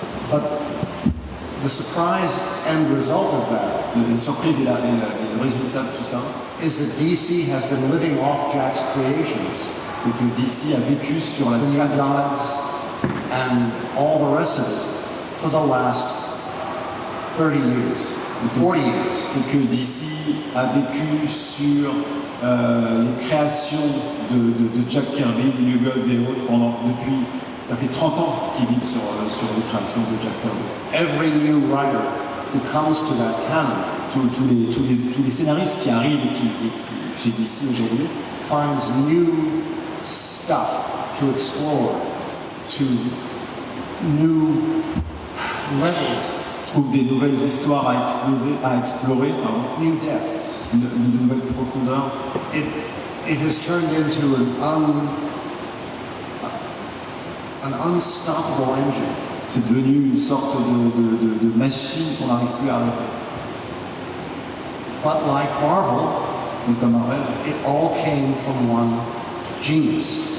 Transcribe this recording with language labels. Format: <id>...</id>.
<en>But the surprise end result of that</en> <fr>La surprise et le résultat de tout ça,</fr> <en>is that DC has been living off Jack's creations.</en> <fr>c'est que DC a vécu sur la</fr> <en>The New</en> <fr>création</fr> <en>Gods and all the rest of it for the last 30 years, 40 years.</en> <fr>c'est que DC a vécu sur les créations de Jack Kirby, des New Gods et autres depuis, ça fait 30 ans qu'ils vivent sur les créations de Jack Kirby.</fr> <en>Every new writer who comes to that canon</en> <fr>Tous les scénaristes qui arrivent chez DC aujourd'hui</fr> <en>finds new stuff to explore, to new levels,</en> <fr>trouvent des nouvelles histoires à explorer,</fr> <en>new depths.</en> <fr>de nouvelles profondeurs.</fr> <en>It has turned into an unstoppable engine.</en> <fr>C'est devenu une sorte de machine qu'on n'arrive plus à arrêter.</fr> <en>But like Marvel,</en> <fr>Mais comme Marvel,</fr> <en>it all came from one genius.</en>